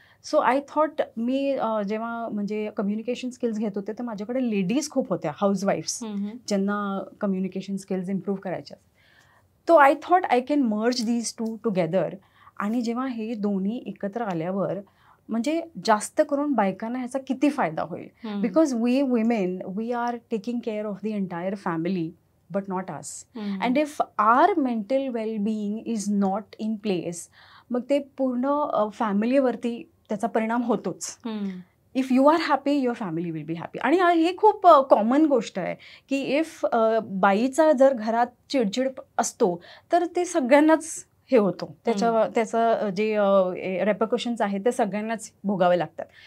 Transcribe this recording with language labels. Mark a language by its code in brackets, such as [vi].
[mr] So I thought मी जेव्हा म्हणजे communication skills घेत होते तर माझ्याकडे लेडीज खूप होत्या, हाऊसवाईफ्स, ज्यांना कम्युनिकेशन स्किल्स इम्प्रूव्ह करायच्या. [en] तो I thought I can merge these two together. [mr] आणि जेव्हा हे दोन्ही एकत्र आल्यावर म्हणजे जास्त करून बायकांना ह्याचा किती फायदा होईल. [en] Because we women, we are taking care of the entire family, but not us. And if our mental wellbeing is not in place, [mr] मग ते पूर्ण फॅमिलीवरती त्याचा परिणाम होतोच. [en] If you are happy, your family will be happy. [mr] आणि हे खूप common गोष्ट आहे की इफ बाईचा जर घरात चिडचिड असतो तर ते सगळ्यांनाच हे होतो, त्याचं जे रेपरकशन्स आहेत ते सगळ्यांनाच भोगावे लागतात.